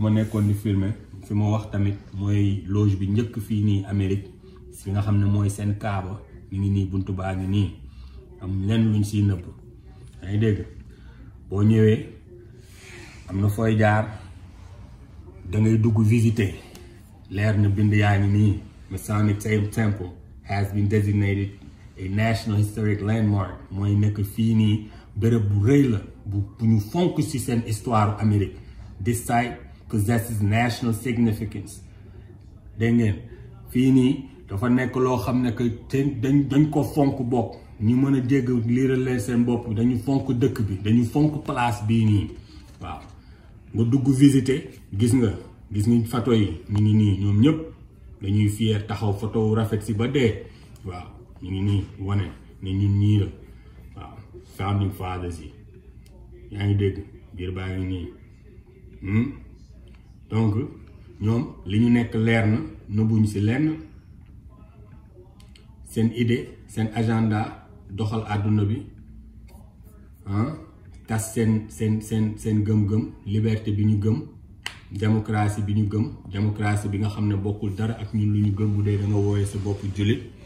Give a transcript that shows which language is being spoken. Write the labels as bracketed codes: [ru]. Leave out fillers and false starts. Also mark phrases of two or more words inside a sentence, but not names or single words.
[wo] ma nekkoon di filmer fi ma wax tamit mooy loge bi njëkk fii nii Amérique si nga xam ne mooy seen kaaba mi ngi nii buntu baa ngi nii am lenn luñ siy nëbb yaa ngi dégg boo ñëwee am na fooy jaar da ngay dugg visiter leer na bind yaa ngi nii [en] Masonic Temple has been designated a national historic landmark [wo] mooy nekk fii nii bërëb bu rëy la bu ñu fonk ci seen histoire Amérique. [en] This site possesses national significance. [wo] dégg ngeen fii nii dafa nekk loo xam ne que dañ ko fonk bopp ñu mën a dégg liiral leen seen bopp dañu fonk dëkk bi dañu fonk place bii nii waaw nga dugg visiter gis nga photo yi ñu ngi nii ñoom ñëpp dañuy fier taxaw photo rafet si ba dee waaw ñu ngi nii wane ne ñun ñii la waaw [en] founding fathers [wo] yi yaa ngi dégg biir baa ngi nii donc ñoom li ñu nekk leer na nëbbuñ si lenn seen idée seen agenda doxal àdduna bi tas seen gëm-gëm liberté bi ñu gëm démocratie bi ñu gëm démocratie bi nga xam ne bokkul dara ak ñun lu ñu gëm bu dee da nga wooyee sa bopp jullit